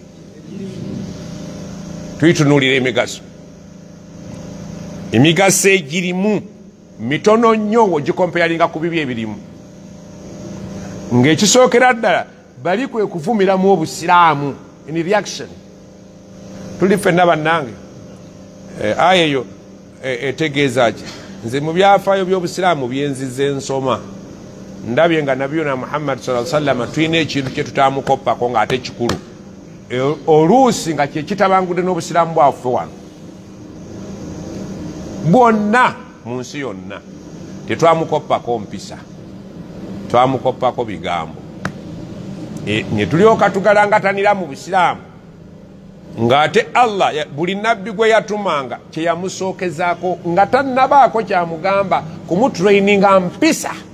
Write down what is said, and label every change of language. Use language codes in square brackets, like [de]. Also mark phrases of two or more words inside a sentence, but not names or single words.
[lg] tuyitunuulira emigaso egirimu mitono nnyo ogikompeyalinga ku bibi ebirimu ng'ekisookera ddala bali kwe kuvumiramu obusiraamu [en] in reaction [lg] tuli ffenna bannange aya eyo etegeeza ki nze mu byafaayo by'obusiraamu byenzize ensoma ndabye nga nabiyuna Muhammad [ar] صلى الله عليه وسلم [lg] tulina ekintu kye tutamukoppako ng'ate kikulu oluusi nga kyekitabangudde n'obusiraamu bwaffe wano bwonna mu nsi yonna tetwamukoppako mpisa twamukoppako bigambo ne tulyoka tugalangatanira mu busiraamu ng'ate Allah buli nabbi gwe yatumanga kye yamusookezaako nga tannabaako kyamugamba kumutraininga mpisa